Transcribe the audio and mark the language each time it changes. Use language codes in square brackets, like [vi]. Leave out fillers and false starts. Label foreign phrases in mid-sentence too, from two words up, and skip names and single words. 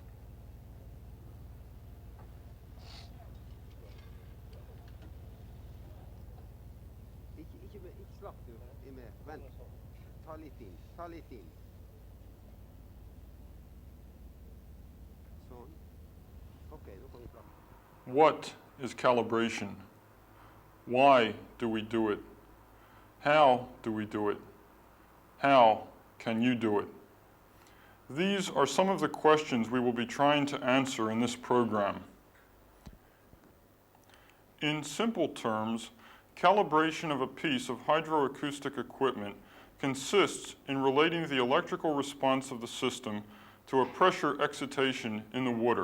[no] Ikke slapp du. Vent. Ta litt inn. Ta litt inn. Sånn. Ok, nå kan vi slappe. [en] What is calibration? Why do we do it? How do we do it? How can you do it? These are some of the questions we will be trying to answer in this program. In simple terms, calibration of a piece of hydroacoustic equipment consists in relating the electrical response of the system to a pressure excitation in the water.